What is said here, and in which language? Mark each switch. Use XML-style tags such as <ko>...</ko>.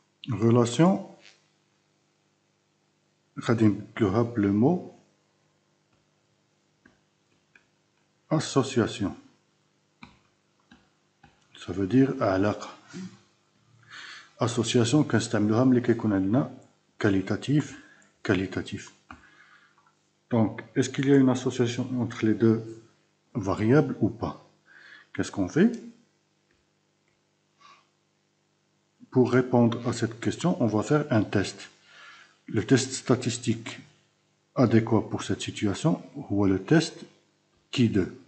<fr>Relation, le mot association. Ça veut dire علاقة.</fr> <ar>Association كنستعملوها ملي كيكون عندنا qualitatif.</ar> <fr>Donc, est-ce qu'il y a une association entre les deux variables ou pas? Qu'est-ce qu'on fait? Pour répondre à cette question, on va faire un test. Le test statistique adéquat pour cette situation, ou le test qui2.</fr>